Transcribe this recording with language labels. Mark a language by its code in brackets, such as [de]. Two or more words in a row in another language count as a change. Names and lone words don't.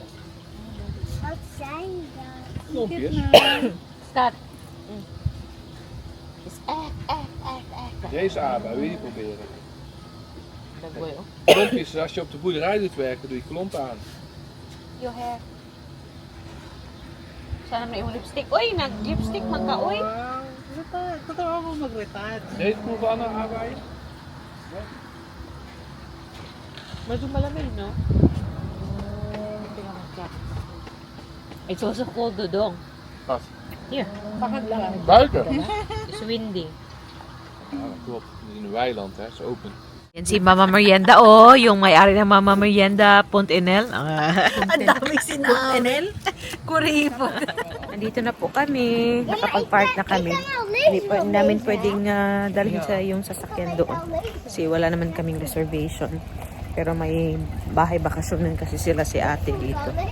[nl] Wat zijn dat? Knompjes. Scott. Deze aardbei, wil je die proberen? [tl] Nagboy, oh. [nl] Klompjes, als je op de boerderij doet werken, doe je klompen aan. [en] Your hair. [tl] Sana may lipstick. Uy, nag-lipstick man ka, uy. Retard. Totoo ako mag-retard. [nl] Deze proeven, Anna, aardbeien? [tl] Medyo malamig, no? [en] It's also cold, Dodong. [nl] Wat? [en] Here. [nl] Buiten? [en] It's windy. [nl] Ja, dat klopt. Het is in een weiland, hè. Het is open. [tl] Yan si Mama Merienda, oh. Yung may-ari ng Mama Merienda, Pontenel. Ang daming sinabi. Enel? Kuripot. Nandito na po kami. Nakapag-park na kami. Hindi pa namin pwedeng dalhin sa yung sasakyan doon. Kasi wala naman kaming reservation. Pero may bahay bakasyonan kasi sila si ate dito.